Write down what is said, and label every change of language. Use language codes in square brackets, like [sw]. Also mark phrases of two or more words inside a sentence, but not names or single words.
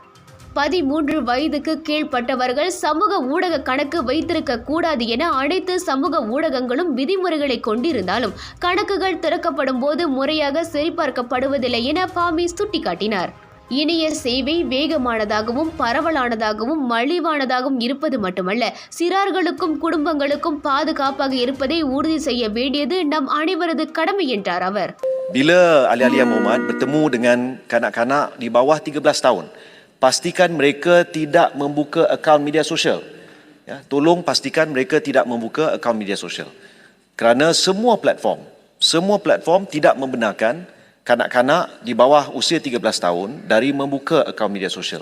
[ta] 13 வயதுக்கு கீழ்ப்பட்டவர்கள் சமூக ஊடக கணக்கு வைத்திருக்க கூடாது என அனைத்து சமூக ஊடகங்களும் விதிமுறைகளை கொண்டிருந்தாலும் கணக்குகள் திறக்கப்படும் போது முறையாக சரிபார்க்கப்படுவதில்லை என ஃபாமி சுட்டிக்காட்டினார். இணைய சேவை வேகமானதாகவும் பரவலானதாகவும் மலிவானதாகவும் இருப்பது மட்டுமல்ல, சிறார்களுக்கும் குடும்பங்களுக்கும் பாதுகாப்பாக இருப்பதை உறுதி செய்ய வேண்டியது நம் அனைவரது கடமை என்றார் அவர். [ms] Bila ahli-ahli Muhammad bertemu dengan kanak-kanak di bawah 13 tahun, pastikan mereka tidak membuka akaun media sosial. Ya, tolong pastikan mereka tidak membuka akaun media sosial. Kerana semua platform tidak membenarkan kanak-kanak di bawah usia 13 tahun dari membuka akaun media sosial.